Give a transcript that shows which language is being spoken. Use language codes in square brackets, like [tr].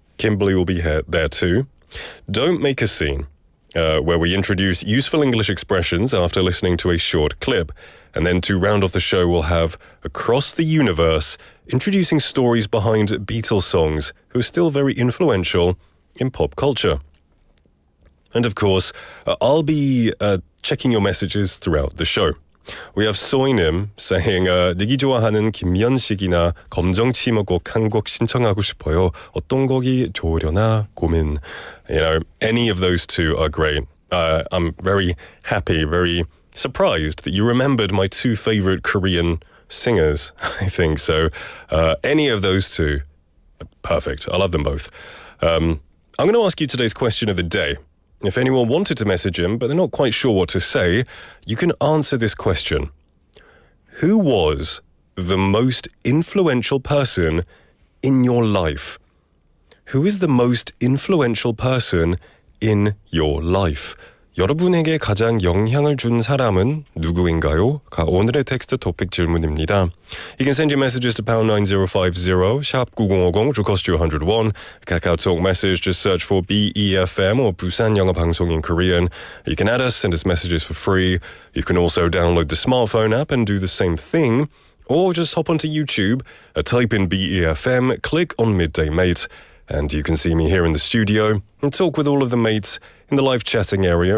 [en] Kimberly will be there too. Don't make a scene, where we introduce useful English expressions after listening to a short clip. And then to round off the show, we'll have Across the Universe, introducing stories behind Beatles songs who are still very influential in pop culture. And of course, I'll be checking your messages throughout the show. We have Soinim saying, [ko] 닉이 좋아하는 김연식이나 검정치마곡 한 곡 신청하고 싶어요. 어떤 곡이 좋으려나 고민. [en] Any of those two are great. I'm very happy, very surprised that you remembered my 2 favorite Korean singers, I think. So any of those two, perfect. I love them both. I'm going to ask you today's question of the day. If anyone wanted to message him, but they're not quite sure what to say, you can answer this question. Who was the most influential person in your life? Who is the most influential person in your life? [ko] 여러분에게 가장 영향을 준 사람은 누구인가요? 오늘의 텍스트 토픽 질문입니다. [en] You can send your messages to pound 9050, sharp 9050, which will cost you 100 won. Kakao Talk message, just search for BEFM or 부산영어방송 in Korean. You can add us, send us messages for free. You can also download the smartphone app and do the same thing. Or just hop onto YouTube, type in BEFM, click on Midday Mate, and you can see me here in the studio and talk with all of the mates in the live chatting area.